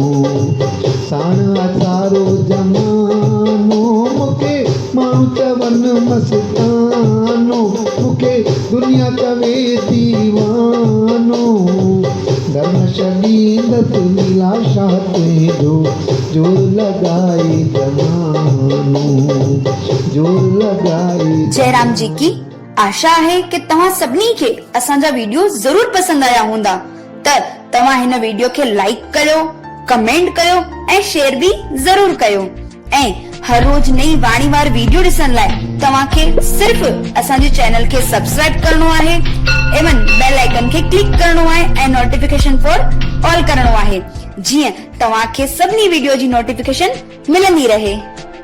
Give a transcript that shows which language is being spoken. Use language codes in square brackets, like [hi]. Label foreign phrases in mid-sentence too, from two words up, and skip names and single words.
[sd] साण असारो जमानो मुखे माण्हू चवनि मस्तानो। मुखे दुनिया चवे दीवानो। धर्म छड़ी दस लीलाशाह तुझो जोर लगाए जमानो। जोर लगाए। जयराम जी की। [hi] आशा है कि [sd] तव्हां सभिनी खे असांजा वीडियो जरूर पसंद आया हूंदा। त तव्हां हिन वीडियो खे लाइक कयो, कमेंट कयो ऐं शेयर भी जरूर कयो। ऐं हर रोज नई वाणी वार वीडियो ॾिसण लाइ तव्हांखे सिर्फ असांजे चैनल खे सब्सक्राइब करणो आहे, एवन [en] bell icon [sd] खे क्लिक करणो आहे ऐं [en] notification for all [sd] करणो आहे, जीअं तव्हांखे सभिनी वीडियो जी नोटिफिकेशन मिलंदी रहे।